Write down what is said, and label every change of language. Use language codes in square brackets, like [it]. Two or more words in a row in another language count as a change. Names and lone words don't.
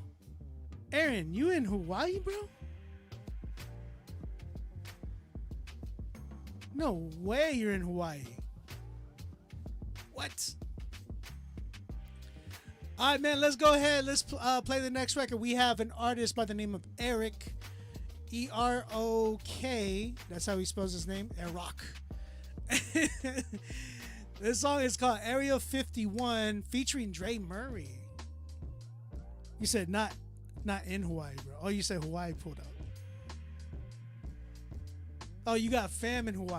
[en] Aaron, you in Hawaii, bro? No way you're in Hawaii. What? All right, man, let's go ahead. Let's play the next record. We have an artist by the name of Eric. E-R-O-K. That's how he spells his name. Erok. This song is called Area 51 featuring Dre Murray. You said not in Hawaii, bro. Oh, you said Hawaii pulled up. Oh, you got fam in Hawaii.